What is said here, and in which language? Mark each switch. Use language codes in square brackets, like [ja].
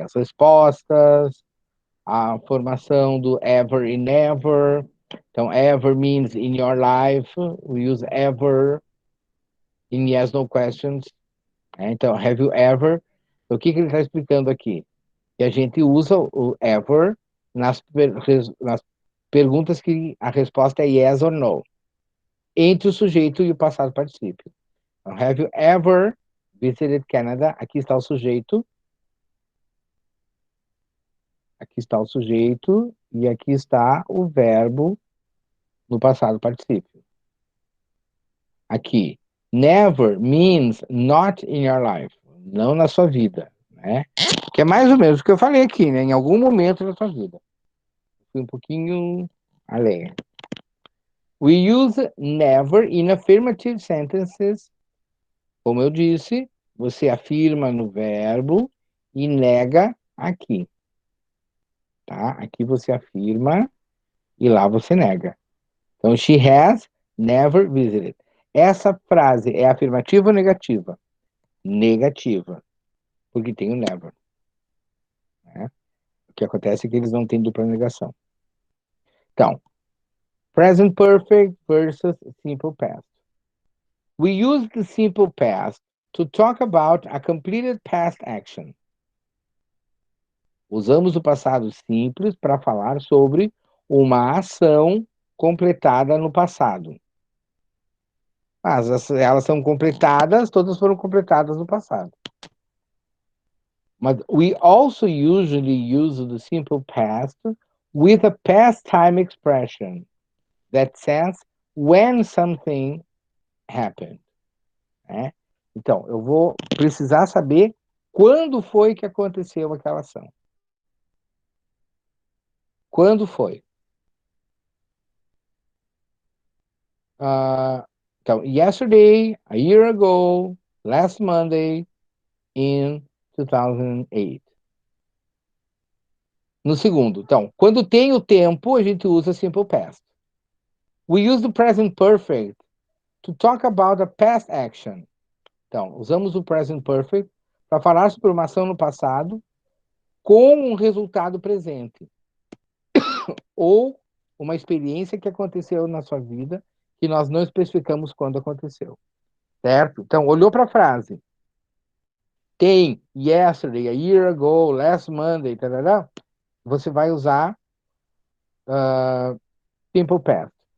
[pt] As respostas, a formação do ever e never. [en] Então, ever means in your life. We use ever in yes, no questions. Então, have you ever? [pt] O que ele está explicando aqui? Que a gente usa o ever nas perguntas que a resposta é yes or no, entre o sujeito e o passado particípio. Então, have you ever visited Canada? Aqui está o sujeito. Aqui está o sujeito e aqui está o verbo no passado particípio. Aqui, never means not in your life, não na sua vida, né? Que é mais ou menos o que eu falei aqui, né? Em algum momento da sua vida. Fui um pouquinho além. [en] We use never in affirmative sentences. [pt] Como eu disse, você afirma no verbo e nega aqui. Tá? Aqui você afirma e lá você nega. [en] Então, she has never visited. [pt] Essa frase é afirmativa ou negativa? Negativa. Porque tem o never. Né? O que acontece é que eles não têm dupla negação. [en] Então, present perfect versus simple past. We use the simple past to talk about a completed past action. [pt] Usamos o passado simples para falar sobre uma ação completada no passado. Mas elas são completadas, todas foram completadas no passado. [en] But we also usually use the simple past with a past time expression that says when something happened. [pt] Né? Então, eu vou precisar saber quando foi que aconteceu aquela ação. Quando foi? [en] Então, yesterday, a year ago, last Monday, in 2008. [pt] No segundo, então, quando tem o tempo, a gente usa simple past. [en] We use the present perfect to talk about a past action. [pt] Então, usamos o present perfect para falar sobre uma ação no passado com um resultado presente. Ou uma experiência que aconteceu na sua vida que nós não especificamos quando aconteceu. Certo? Então, olhou para a frase. Tem yesterday, a year ago, last Monday, tarará, você vai usar simple past.